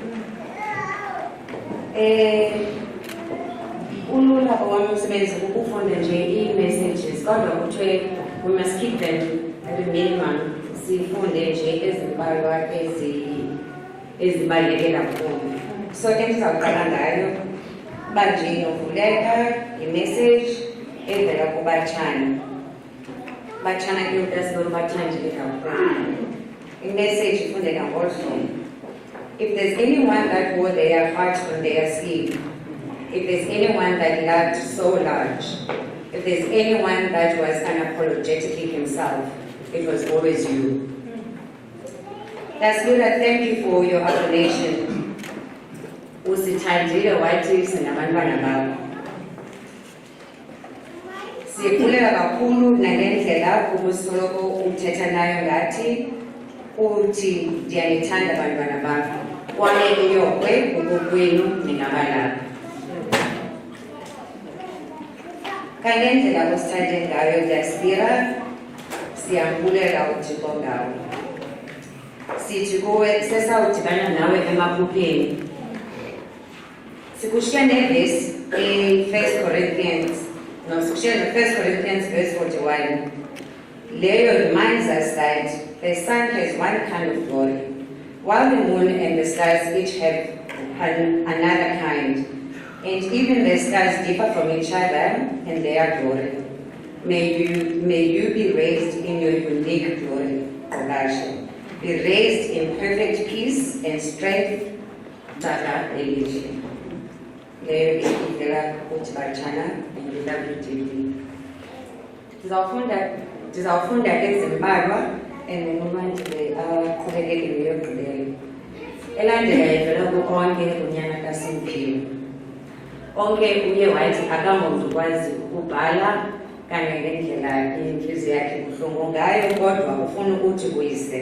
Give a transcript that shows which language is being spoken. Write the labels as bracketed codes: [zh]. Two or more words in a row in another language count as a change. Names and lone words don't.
[xh] Ulula owami umsebenzi ukufunda nje ii-messages kodwa kuthiwe [en] we must keep them at a minimum, [xh] sifunde nje ezimbalwa ezibaluleke kakhulu. So endizawuqala ngayo uba nje novuleka i-message evela kubatshana. Batshana ke umntu asibona ubathandile kakhulu. imessage ifundeka ngolu hlobo. [en] If there's anyone that wore their heart on their sleeve, if there's anyone that loved so large, if there's anyone that was unapologetically himself, it was always you. Dasibira, thank you for your affirmation. [xh] Usithandile wathi sinabantwana bakho. Siyabulela kakhulu nalendlela ubusoloko uthetha nayo ngathi uthi ndiyanithanda abantwana bakho. Kwaye uyokwe ukokwenu ningabalapha. Ngalendlela osithande ngayo Dasibira, siyambulela uThixo ngawe. Sithi kuwe sesawudibana nawe emaphupheni. Sikushiya nevesi e-1 Corinthians verse 41. [en] Leyo reminds us that the sun has one kind of glory, while the moon and the stars each have another kind, and even the stars differ from each other in their glory. May you be raised in your unique glory, Ogasha. Be raised in perfect peace and strength, Tata Elisha. [xh] Leyo ikivela kuthi batshana [en] and we love you deeply. [xh] Ndizawufunda ezimbalwa and nomandile aqhubekeke neyokugqibela. Elandela ivela kukonke unyana kaSimphiwe. Onke uye wathi akangomzukwazi ukubhala kanye ngendlela inhliziyo yakhe buhlungu ngayo, kodwa ufuna ukuthi kuyise.